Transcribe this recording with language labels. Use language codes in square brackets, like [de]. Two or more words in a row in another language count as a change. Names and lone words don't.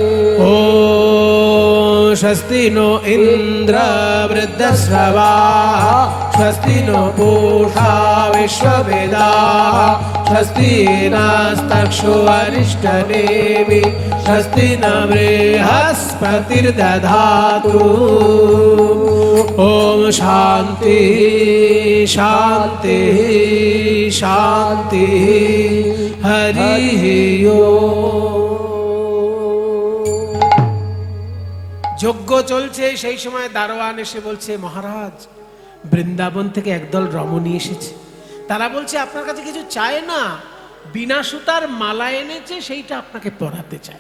[sa] ओम स्वस्ति नो इन्द्र वृद्धश्रवाः स्वस्ति नो पूषा विश्ववेदाः स्वस्ति नस्तक्षो अरिष्टनेमिः स्वस्ति न बृहस्पतिर्दधातु। ओम शांति शांति शांति। हरि ओम। [bn] যজ্ঞ চলছে, সেই সময় দারোয়ান এসে বলছে, মহারাজ বৃন্দাবন থেকে একদল রমণী এসেছে। তারা বলছে আপনার কাছে কিছু চায় না, বিনা সুতার মালা এনেছে, সেইটা আপনাকে পরাতে চায়।